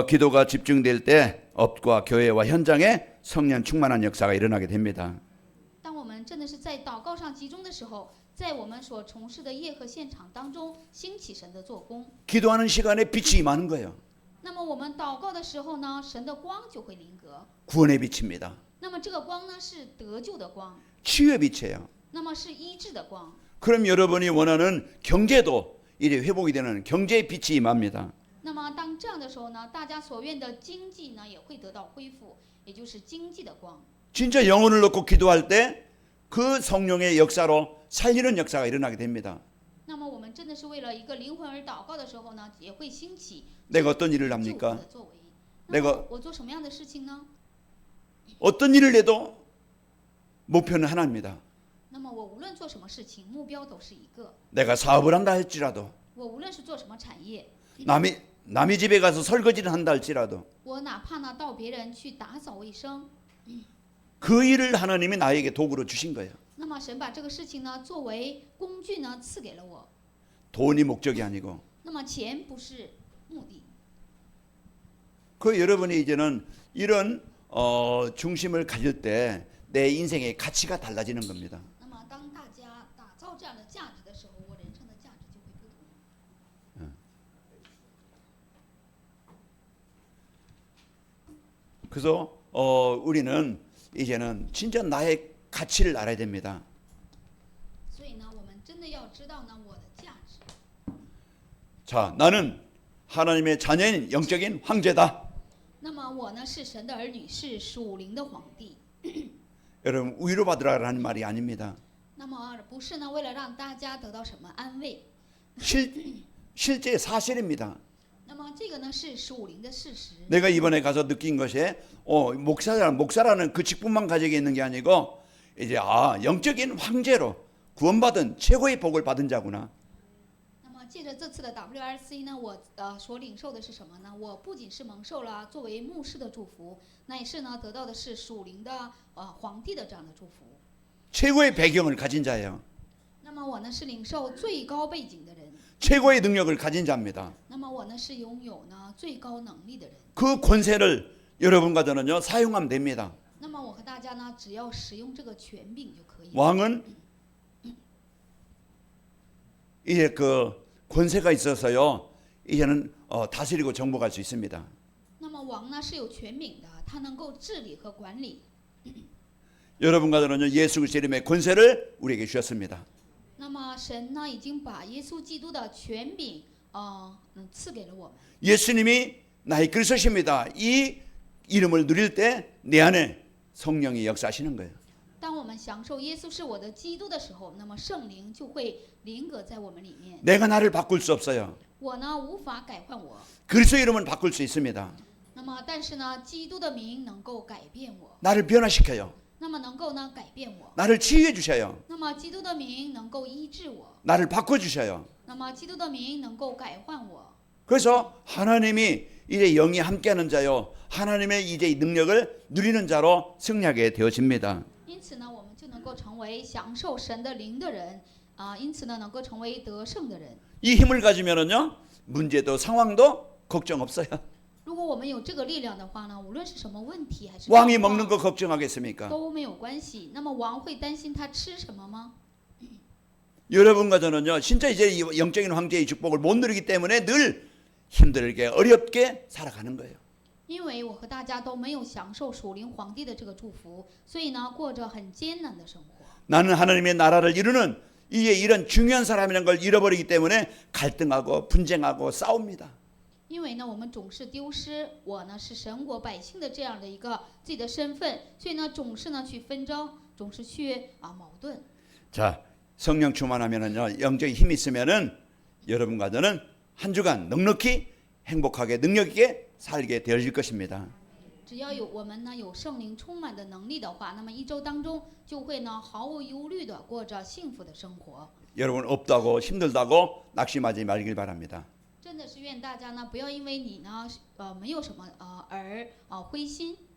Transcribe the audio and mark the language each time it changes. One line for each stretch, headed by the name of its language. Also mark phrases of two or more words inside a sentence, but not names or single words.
Korean: 기도가 집중될 때 업과 교회와 현장에 성령 충만한 역사가 일어나게 됩니다.
Chinese: 当我们真的是在祷告上集中的时候，在我们所从事的业和现场当中兴起神的做工。
Korean: 기도하는 시간에 빛이 임하는 거예요.
Chinese: 那么我们祷告的时候呢，神的光就会临格。
Korean: 구원의 빛입니다.
Chinese: 那么这个光呢是得救的光，
Korean: 치유의 빛이에요.
Chinese: 那么是医治的光。
Korean: 그럼 여러분이 원하는 경제도 이제 회복이 되는 경제의 빛이 임합니다.
Chinese: 那么当这样的时候呢，大家所愿的经济呢也会得到恢复，也就是经济的光。
Korean: 진짜 영혼을 놓고 기도할 때 그 성령의 역사로 살리는 역사가 일어나게 됩니다.
Chinese: 那么我们真的是为了一个灵魂而祷告的时候呢，也会兴起
Korean: 내가 어떤 일을
Chinese: 救赎
Korean: 합니까?
Chinese: 的作为。
Korean: 내가
Chinese: 那么我做什么样的事情呢？
Korean: 어떤 일을 해도 목표는 하나입니다.
Chinese: 那么我无论做什么事情，目标都是一个。
Korean: 내가 사업을 한다 할지라도
Chinese: 我无论是做什么产业，
Korean: 남의 집에 가서 설거지를 한다 할지라도
Chinese: 我哪怕呢到别人去打扫卫生，
Korean: 그 일을 하나님이 나에게 도구로 주신 거예요.
Chinese: 那么神把这个事情呢作为工具呢赐给了我。
Korean: 돈이 목적이 아니고
Chinese: 那么钱不是目的。
Korean: 그 여러분이 이제는 이런 중심을 가질 때 내 인생의 가치가 달라지는 겁니다.
Chinese: 那么当大家打造这样的价值的时候，我人生的价值就会不同。
Korean: 그래서 우리는 이제는 진짜 나의 가치를 알아야 됩니다.
Chinese: 所以呢，我们真的要知道呢我的价值。
Korean: 자, 나는 하나님의 자녀인 영적인 황제다.
Chinese: 那么我呢是神的儿女，是属灵的皇帝。
Korean: 여러분 위로받으라는 말이 아닙니다.
Chinese: 那么不是呢为了让大家得到什么安慰，
Korean: 실제 사실입니다.
Chinese: 那么这个呢是属灵的事实。
Korean: 내가 이번에 가서 느낀 것이 목사라는 그 직분만 가지고 있는 게 아니고 이제 영적인 황제로 구원받은 최고의 복을 받은 자구나.
Chinese: 借着这次的 WRC 呢，我所领受的是什么呢？我不仅是蒙受了作为牧师的祝福，那也是呢得到的是属灵的皇帝的这样的祝福。
Korean: 최고의 배경을 가진 자예요.
Chinese: 那么我呢是领受最高背景的人，
Korean: 최고의 능력을 가진 자입니다.
Chinese: 那么我呢是拥有呢最高能力的人。
Korean: 그 권세를 여러분과 저는요 사용하면 됩니다.
Chinese: 那么我和大家呢，只要使用这个权柄就可以了。
Korean: 왕은 이제 그 권세가 있어서요 이제는 다스리고 정복할 수 있습니다.
Chinese: 那么王呢是有权柄的，他能够治理和管理。
Korean: 여러분과 저는요 예수 그리스도 이름의 권세를 우리에게 주셨습니다.
Chinese: 那么神呢已经把耶稣基督的权柄赐给了我们。
Korean: 예수님이 나의 그리스도십니다. 이 이름을 누릴 때 내 안에 성령이 역사하시는 거예요.
Chinese: 当我们享受耶稣是我的基督的时候，那么圣灵就会临格在我们里面。
Korean: 내가 나를 바꿀 수 없어요.
Chinese: 我呢无法改换我，
Korean: 그리스도 이름은 바꿀 수 있습니다.
Chinese: 那么但是呢，基督的名能够改变我，
Korean: 나를 변화시켜요.
Chinese: 那么能够呢改变我，
Korean: 나를 치유해 주셔요.
Chinese: 那么基督的名能够医治我，
Korean: 나를 바꿔 주셔요.
Chinese: 那么基督的名能够改换我。
Korean: 그래서 하나님이 이제 영이 함께하는 자요. 하나님의 이제 능력을 누리는 자로 승리하게 되어집니다.
Chinese: 因此呢，我们就能够成为享受神的灵的人因此呢，能够成为得胜的人。
Korean: 이 힘을 가지면은요. 문제도 상황도 걱정 없어요.
Chinese: 如果我们有这个力量的话呢，无论是什么问题还是
Korean: 왕이
Chinese: 状况
Korean: 먹는 거 걱정하겠습니까?
Chinese: 都没有关系。那么王会担心他吃什么吗？
Korean: 여러분과 저는요. 진짜 이제 이 영적인 황제의 축복을 못 누리기 때문에 늘 힘들게 어렵게 살아가는 거예요.
Chinese: 因为我和大家都没有享受属灵皇帝的这个祝福，所以呢，过着很艰难的生活。
Korean: 나는 하나님의 나라를 이루는 이게 이런 중요한 사람이라는 걸 잃어버리기 때문에 갈등하고 분쟁하고 싸웁니다.
Chinese: 因为呢，我们总是丢失我呢是神国百姓的这样的一个自己的身份，所以呢，总是呢去纷争，总是去矛盾。
Korean: 자, 성령 충만하면은요. 영적인 힘이 있으면은 여러분과 저는 한 주간 넉넉히 행복하게 능력 있게 살게 되어질 것입니다.
Chinese: 只要有我们呢有圣灵充满的能力的话，那么一周当中就会呢毫无忧虑的过着幸福的生活。
Korean: 여러분 없다고 힘들다고 낙심하지 말길 바랍니다.
Chinese: 真的是愿大家呢不要因为你呢没有什么而灰心，